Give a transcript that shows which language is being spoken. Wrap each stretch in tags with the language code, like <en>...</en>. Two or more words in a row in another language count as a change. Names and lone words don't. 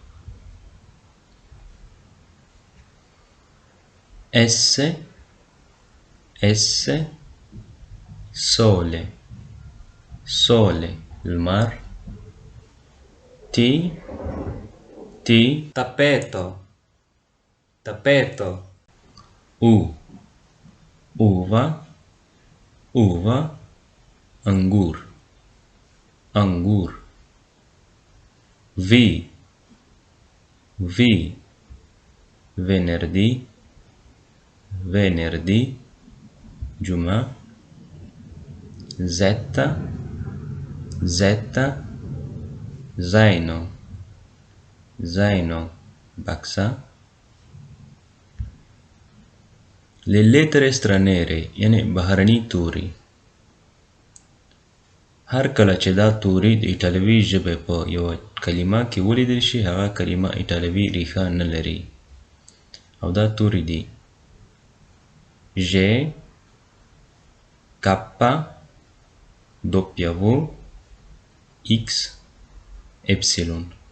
<it>S S sole sole il mar. T T tappeto tappeto. U uva uva</it> <ps>انګور انګور.</ps> <it>V V venerdì venerdì giumma. Z Z zaino zaino baksa. Le lettere straniere</it> <ps>یعنی بهرني توري. هر کله چې دا توري د ایټالوي ژبې په یوه کلمه کې ولیدل شي هغه کلمه ایټالوي ریښه نه لري او دا توري دي G K W X Y.</ps>